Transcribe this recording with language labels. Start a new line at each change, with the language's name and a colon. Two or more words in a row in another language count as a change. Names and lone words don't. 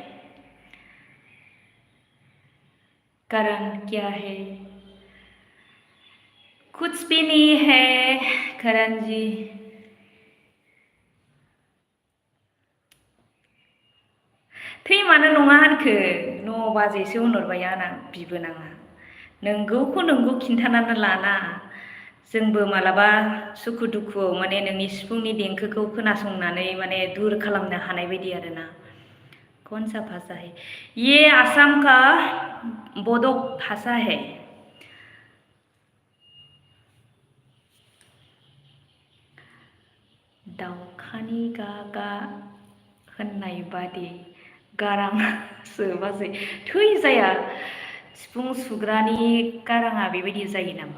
Hindi: कारण क्या है कुछ भी नहीं है करण जी।
Bodo: थै मानो नङा होनखो 9 बाजिसो होनहरबाय आंना बिबोनाङा। नोंगौखौ नोंगौ खिन्थानानै लाना जोंबो मालाबा सुखु दुखुआव माने नोंनि सिफुंनि देंखोखौ खोनासंनानै माने दुर खालामनो हानाय बायदि आरोना।
Hindi: कौन सा भाषा है ये आसाम का बोडो भाषा है।
Bodo: दाउखानि गागा होननाय बादि गारांसो बाजै थै जाया सिफुं सुग्रानि गाराङा बेबायदि जायो नामा?